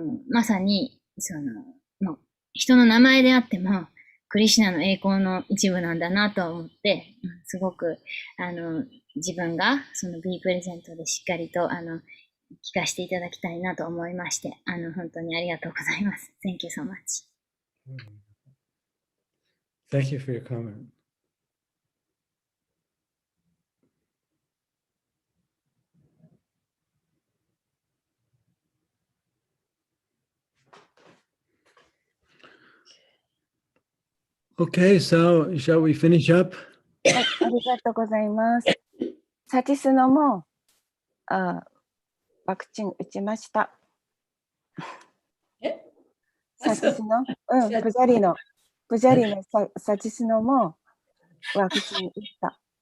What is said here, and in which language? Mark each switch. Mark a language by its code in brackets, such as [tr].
[ja] まさにもう人の名前であってもクリシュナの栄光の一部なんだなと思って、すごく自分がその B プレゼントでしっかりと聞かせていただきたいなと思いまして、本当にありがとうございます。 [en] Thank you so much. Thank you for your comment. Okay, so shall we finish up? [ja] はい、ありがとうございます。サチスノもワクチン打ちました。サチスノ、プジャリのサチスノもワクチン打った。